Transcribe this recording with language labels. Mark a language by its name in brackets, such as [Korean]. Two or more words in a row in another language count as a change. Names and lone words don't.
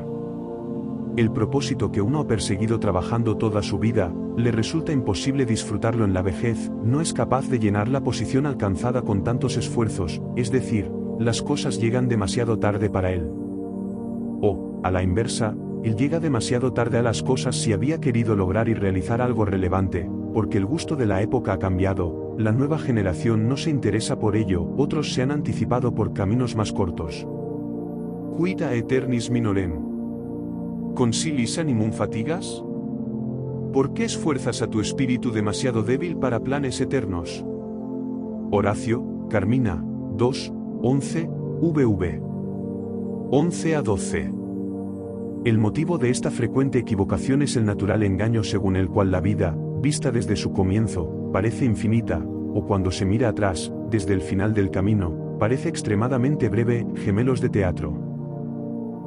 [Spanish] El propósito que uno ha perseguido trabajando toda su vida, le resulta imposible disfrutarlo en la vejez, no es capaz de llenar la posición alcanzada con tantos esfuerzos, es decir, las cosas llegan demasiado tarde para él. O, a la inversa, él llega demasiado tarde a las cosas si había querido lograr y realizar algo relevante, porque el gusto de la época ha cambiado, la nueva generación no se interesa por ello, otros se han anticipado por caminos más cortos. [Latin] Quid aeternis minorem? ¿Consilis animum fatigas? [Spanish] ¿Por qué esfuerzas a tu espíritu demasiado débil para planes eternos? Horacio, Carmina, 2, 11, vv. 11 a 12. El motivo de esta frecuente equivocación es el natural engaño según el cual la vida, vista desde su comienzo, parece infinita, o cuando se mira atrás, desde el final del camino, parece extremadamente breve, gemelos de teatro.